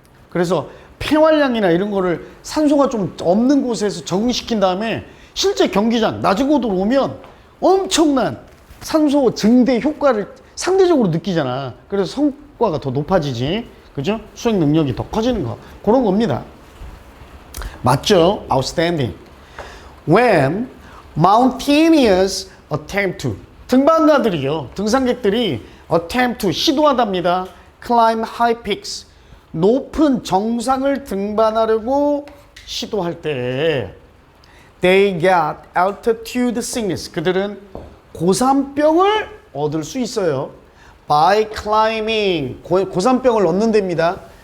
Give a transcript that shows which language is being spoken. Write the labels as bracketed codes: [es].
[ko] 그래서 폐활량이나 이런 거를 산소가 좀 없는 곳에서 적응시킨 다음에 실제 경기장 낮은 고도로 오면 엄청난 산소 증대 효과를 상대적으로 느끼잖아. 그래서 성과가 더 높아지지. 그죠? 수행 능력이 더 커지는 거. 그런 겁니다. 맞죠? [en] Outstanding. When mountaineers attempt to, [ko] 등반가들이요, 등산객들이 [en] attempt to, [ko] 시도하답니다. [en] climb high peaks, [ko] 높은 정상을 등반하려고 시도할 때 [en] they get altitude sickness, [ko] 그들은 고산병을 얻을 수 있어요. [en] by climbing, [ko] 고산병을 얻는답니다.